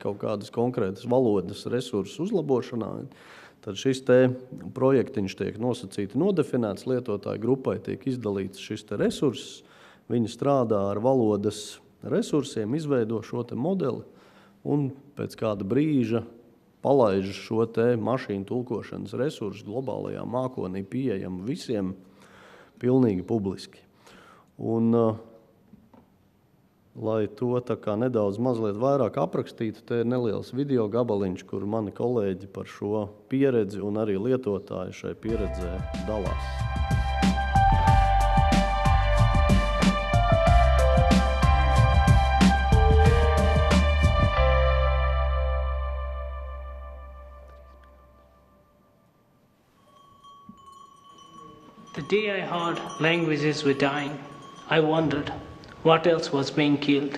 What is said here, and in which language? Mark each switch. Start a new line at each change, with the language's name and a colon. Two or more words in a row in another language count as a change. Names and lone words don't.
Latvian: kaut kādas konkrētas valodas resursu uzlabošanā, tad šis te projektiņš tiek nosacīti nodefinēts, lietotāju grupai tiek izdalīts šis te resurss, viņi strādā ar valodas resursiem, izveido šo te modeli un pēc kāda brīža palaiž šo te mašīnu tulkošanas resursu globālajā mākonī pieejam visiem pilnīgi publiski. Un, lai to tā kā nedaudz mazliet vairāk aprakstītu, te ir neliels video gabaliņš, kur mani kolēģi par šo pieredzi un arī lietotāji šai pieredzē dalās.
English: The day I heard languages were dying, I wondered what else was being killed.